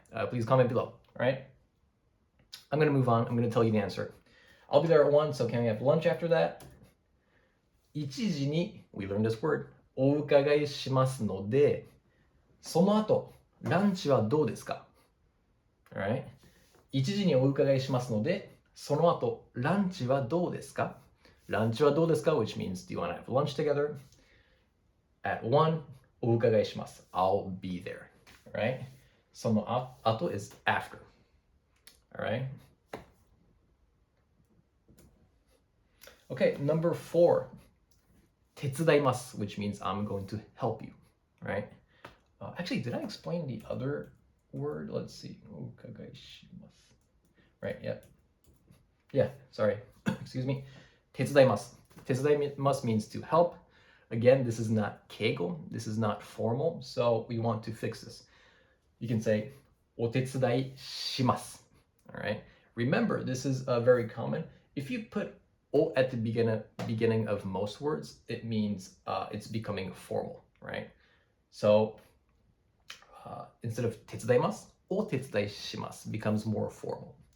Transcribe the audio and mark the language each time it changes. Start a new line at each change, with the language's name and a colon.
English: Please comment below, all right? I'm going to move on. I'm going to tell you the answer. I'll be there at 1, so can we have lunch after that?
Japanese: 1時に,
English: we learned this word,
Japanese: お伺いしますので、その後、ランチはどうですか?
English: Alright?
Japanese: 1時にお伺いしますので、その後、ランチはどうですか? ランチはどうですか?
English: Which means, do you want to have lunch together? At 1,
Japanese: お伺いします.
English: I'll be there. Alright?
Japanese: その後
English: is after. Alright? Okay, number 4.
Japanese: 手伝います,
English: which means I'm going to help you. Right? Actually, did I explain the other word? Let's see.
Japanese: お伺いします.
English: Right, yeah. Yeah, sorry. Excuse me.
Japanese: 手伝います. 手伝います
English: means to help. Again, this is not Keigo. This is not formal. So we want to fix this. You can say
Japanese: お手伝いします.
English: All right. Remember, this is very common. If you put o at the beginning of most words, it means it's becoming formal, right? So instead of
Japanese: 手伝います, お手伝いします
English: becomes more formal.